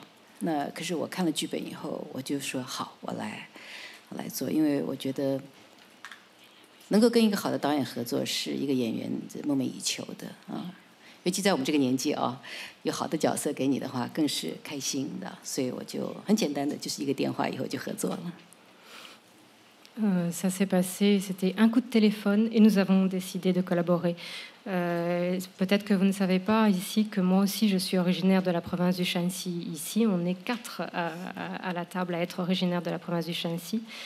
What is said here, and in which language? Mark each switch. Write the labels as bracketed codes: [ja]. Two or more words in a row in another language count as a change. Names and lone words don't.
[zh] 那可是我看了剧本以后，我就说好，我来做，因为我觉得能够跟一个好的导演合作，是一个演员梦寐以求的啊。尤其在我们这个年纪啊，有好的角色给你的话，更是开心的。所以我就很简单的，就是一个电话以后就合作了。 [fr] Ça s'est passé, c'était un coup de téléphone et nous avons décidé de collaborer. Peut-être que vous ne savez pas ici que moi aussi je suis originaire de la province du Shanxi. Ici, on est 4 à la table à être originaire de la province du Shanxi.